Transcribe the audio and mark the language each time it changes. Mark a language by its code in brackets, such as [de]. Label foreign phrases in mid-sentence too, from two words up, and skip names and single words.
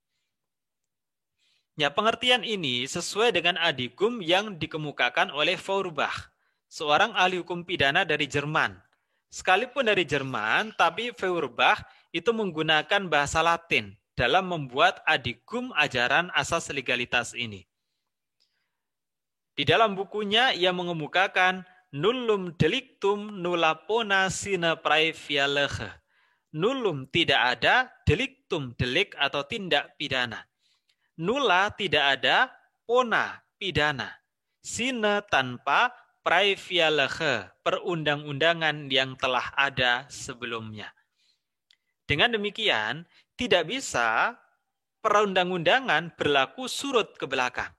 [id] Ya, pengertian ini sesuai dengan adikum yang dikemukakan oleh Feuerbach, seorang ahli hukum pidana dari Jerman. Sekalipun dari Jerman, tapi Feuerbach itu menggunakan bahasa Latin dalam membuat adikum ajaran asas legalitas ini. Di dalam bukunya ia mengemukakan [la] nullum delictum nulla pona sine praevia lege. [id] Nullum tidak ada, delictum delik atau tindak pidana. Nulla tidak ada, pona pidana. Sine tanpa, [la] praevia lege [id] perundang-undangan yang telah ada sebelumnya. Dengan demikian, tidak bisa perundang-undangan berlaku surut ke belakang.